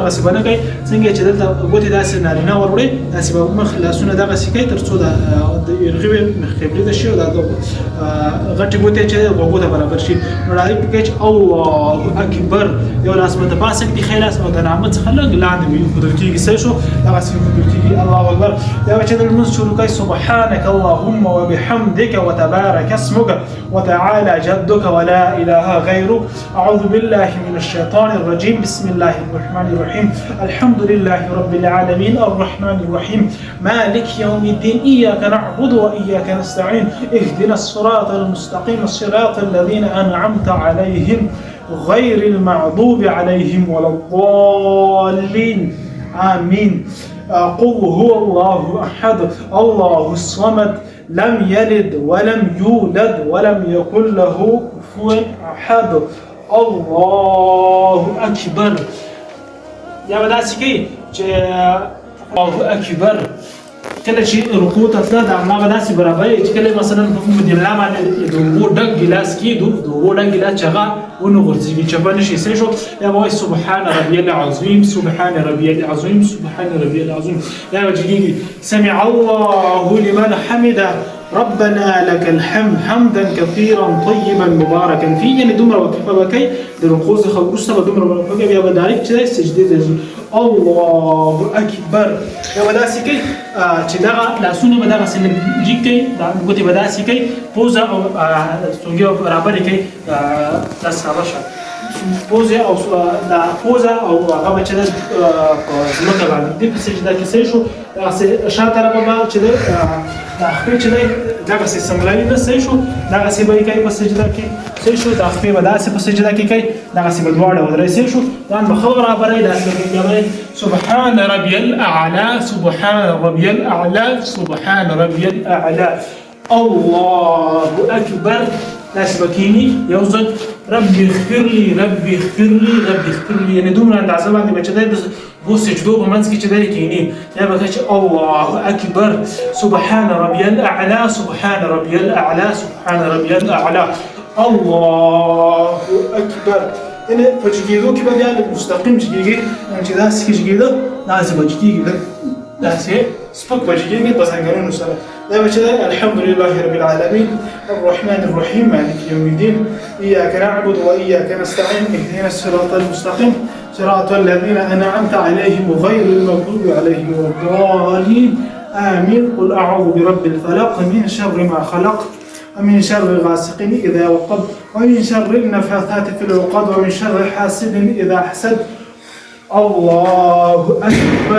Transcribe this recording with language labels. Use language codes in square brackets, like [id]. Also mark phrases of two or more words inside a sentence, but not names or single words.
[ps] دغسې به نه کوي څنګه چې دلته ګوتې داسې نارینه ور وړئ داسې به مخ لاسونه دغسې کوي تر څو د ارغوې قبلې ته شي او دا غټې ګوتې چې غوږو ته برابر شي. نو ډایرکټ کوي چې [ar] الله اکبر [ps] یو لاس به د پاسه کړي ښی لاس او د نامه څخه لږ لاندې ایښودل کېږي صحیح شو. دغسې ایښودل کېږي [ar] الله اکبر. [ps] بیا به چې د لمونځ شروع کوي [ar] سبحانك اللهم وبحمدك وتبارك اسمك وتعالى جدك ولا اله غيرك اعوذ بالله من الشيطان الرجيم بسم الله الرحمن الرحيم الحمد لله رب العالمين الرحمن الرحيم مالك يوم الدين إياك نعبد وإياك نستعين اهدنا الصراط المستقيم الصراط الذين أنعمت عليهم غير المغضوب عليهم ولا الضالين آمين. قل هو الله أحد الله الصمد لم يلد ولم يولد ولم يكن له كفوا أحد الله اکبر. [ps] یا به داسې کوي چې [ar] الله اکبر [ps] کله چې رکوع ته تله د هغه به داسې برابروي چې کله مثلا په د ملا باندې د اوبو ډک ګیلاس کېږدو د اوبو ډک ګیلاس چې هغه ونه غورځېږي چپه نه شي صحیح شو. یا به وایي [ar] سبحان ربي العظیم سبحان ربي العظیم سبحان ربي العظیم. [ps] یا به جګېږي [ar] سمع الله لمن حمده ربنا لك الحمد حمدا كثيرا طيبا مباركا فيه. [ps] یعنی دومره وقفه به کوي د رکوع څخه وروسته به دومره وقفه کوي بیا به ډایرکټ چې دی سجدې ته ځي [ar] الله اکبر. [ps] یا به داسې کوي چې دغه لاسونه به دغسې لږ جګ کوي ګوتې به داسې کوي پوزه او ستونګې به برابرې کوي داسې هغه شه پوزه او دا پوزه او هغه به چې دی په ځمکه باندې دې په سجده کې صحیح شو. دغسې شا طرفه به چې دی دا خپې چې دی دغسې سملوي نه صحیح شو. دغسې به یې کوي په سجده کې صحیح شو. دا خپې به داسې په سجده کې کوي دغسې به دواړه ودرئ صحیح شو. ځان به ښه برابروئ داسې به کوي [ar] سبحان ربي الاعلى سبحان ربي الاعلى سبحان ربي الاعلى الله اکبر. [ps] داسې به کښېني یو ځل [ar] ربي اغفر لي ربي اغفر لي ربي اغفر لي. [ps] یعنې دومره اندازه باندې به چې دی د دوو سجدو په منځ کې چې دی کښېني. یا به کوي چې [ar] الله اکبر سبحان ربي الاعلى سبحان ربي الاعلى سبحان ربي الاعلى الله اکبر. [ps] یعنې په جګېدو کې به بیا مستقیم جګېږي چې داسې کې جګېده داسې به جګېږي داسې سپک به جګېږي په ځانګړنو سره. دا به چې دی [ar] الحمد لله رب العالمين الرحمن الرحيم مالك يوم الدين إياك نعبد وإياك نستعين اهدنا الصراط المستقيم صراط الذين أنعمت عليهم غير المغضوب عليهم ولا الضالين آمين. قل أعوذ برب الفلق من شر ما خلق ومن شر غاسق إذا وقب ومن شر النفاثات في العقد ومن شر حاسد إذا حسد الله أكبر.